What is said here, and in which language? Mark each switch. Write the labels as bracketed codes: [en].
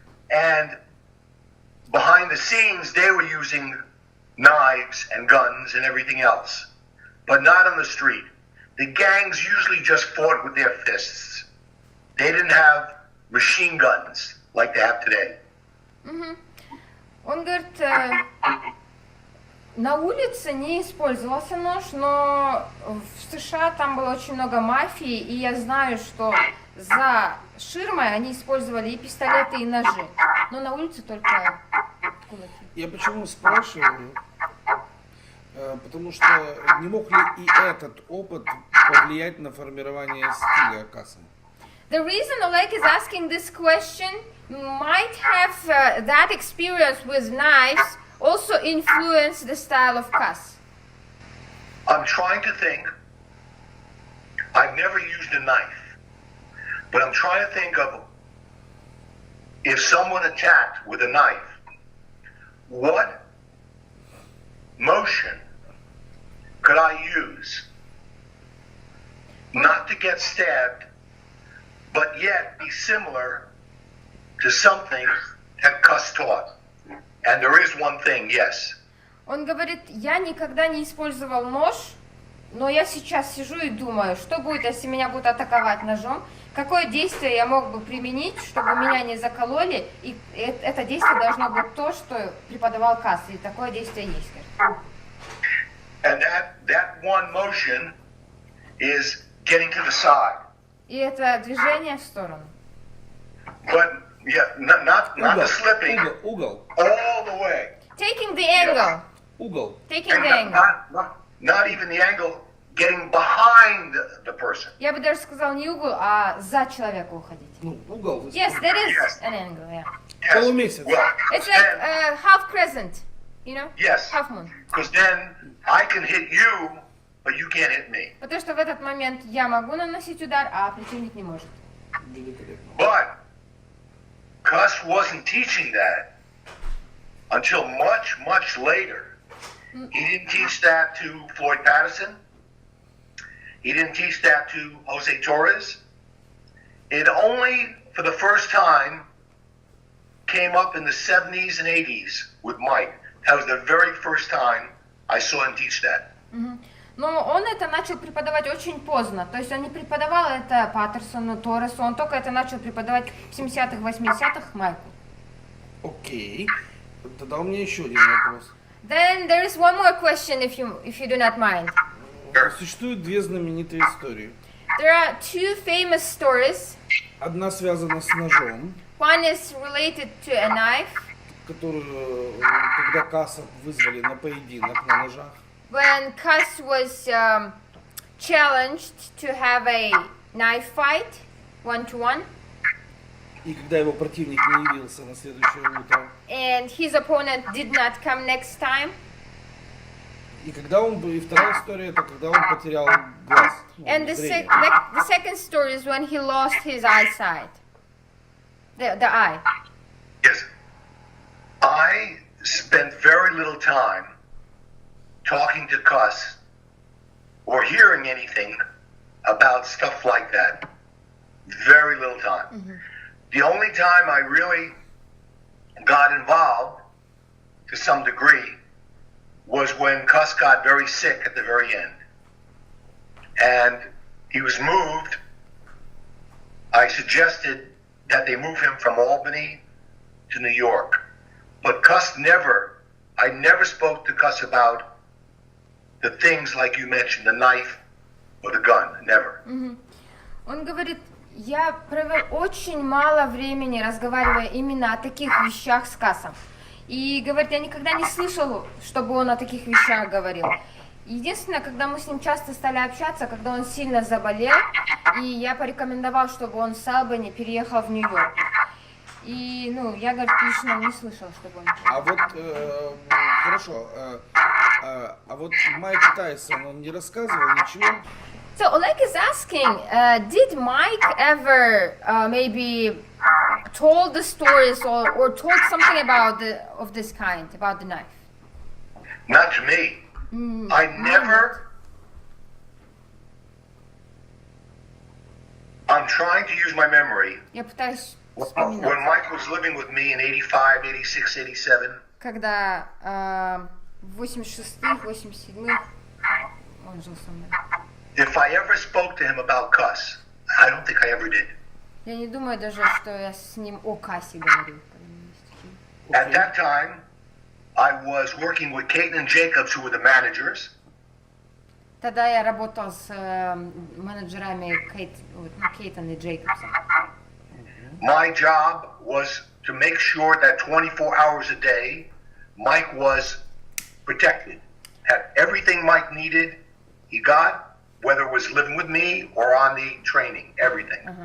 [en] And behind the scenes, they were using knives and guns and everything else. But not on the street. The gangs usually just fought with their fists. They didn't have machine guns like they have today. Mm-hmm. [ru] Он говорит, на улице не использовался нож, но в США там было очень много мафии, и я знаю, что за ширмой они использовали и пистолеты, и ножи, но на улице только кулаки. Я почему спрашиваю? Потому что не мог ли и этот опыт повлиять на формирование стиля Casa? [en] The reason Oleg is asking this question might have that experience with knives also influence the style of Casa. I'm trying to think. I've never used a knife, but I'm trying to think of if someone attacked with a knife, what motion could I use not to get stabbed, but yet be similar to something that Cus taught? And there is one thing, yes. [ru] Он говорит, я никогда не использовал нож, но я сейчас сижу и думаю, что будет, если меня будут атаковать ножом, какое действие я мог бы применить, чтобы меня не закололи, и это действие должно быть то, что преподавал Кас, и такое действие есть. [en] And that one motion is getting to the side. [ru] И это движение в сторону. [en] But yeah, not the slipping. [ru] Угол. [en] All the way. Taking the angle. [ru] Угол. [en] Taking And the angle. not even the angle, getting behind the person. [ru] Я бы даже сказал не угол, а за человека уходить. Ну, угол. [en] Yes, that is Yes. an angle, yeah. Yes. [ru] Полумесяц. [en] Well, It's like half crescent, you know? yes. Half moon. Because then I can hit you, but you can't hit me. [ru] Потому что в этот момент я могу наносить удар, а противник не может. Великолепно. [en] But Cus wasn't teaching that until much, much later. He didn't teach that to Floyd Patterson. He didn't teach that to Jose Torres. It only, for the first time, came up in the 70s and 80s with Mike. That was the very first time I saw him teach that. [ru] Но он это начал преподавать очень поздно. То есть он не преподавал это Паттерсону, Торресу, он только это начал преподавать в 70-х, 80-х Майку. Окей. Тогда у меня еще один вопрос. [en] Then there is one more question if you do not mind. [ru] Существуют две знаменитые истории. [en] There are two famous stories. [ru] Одна связана с ножом, [en] One is related to a knife. [ru] которую, когда Casa вызвали на поединок на ножах. [en] When Cus was challenged to have a knife fight, 1-to-1. [ru] И когда его противник не явился на следующее утро, [en] And his opponent did not come next time. [ru] и когда он, и вторая история, это когда он потерял глаз. [en] And the [ru] зрение. [en] second story is when he lost his eyesight. The eye. Yes. I spent very little time talking to Cus or hearing anything about stuff like that. Very little time. The only time I really got involved to some degree was when Cus got very sick at the very end. And he was moved. I suggested that they move him from Albany to New York. But I never spoke to Cus about the things like you mentioned, the knife or the gun, never. [ru] Он говорит, я провел очень мало времени, разговаривая именно о таких вещах с Касом. И говорит, я никогда не слышал, чтобы он о таких вещах говорил. Единственное, когда мы с ним часто стали общаться, когда он сильно заболел, и я порекомендовал, чтобы он с Албани переехал в Нью-Йорк. И, я, говорит, лично не слышал, чтобы он... А вот, хорошо, а вот Майк Тайсон, он не рассказывал ничего? [en] So Oleg is asking, did Mike ever maybe told the stories or told something of this kind, about the knife? Not to me. I never... I'm trying to use my memory. [ru] Я пытаюсь [en] When [ru] вспоминать. [en] Mike was living with me in 85, 86, 87, [ru] Когда в 86-х, 87-х он жил со мной. [en] if I ever spoke to him about Cus, I don't think I ever did. [ru] Я не думаю даже, что я с ним о Кассе говорил. [en] At that time, I was working with Caton and Jacobs, who were the managers. [ru] Тогда я работал с менеджерами Кейтон и Джейкобсом. [en] My job was to make sure that 24 hours a day, Mike was protected. Had everything Mike needed, he got, whether it was living with me or on the training, everything.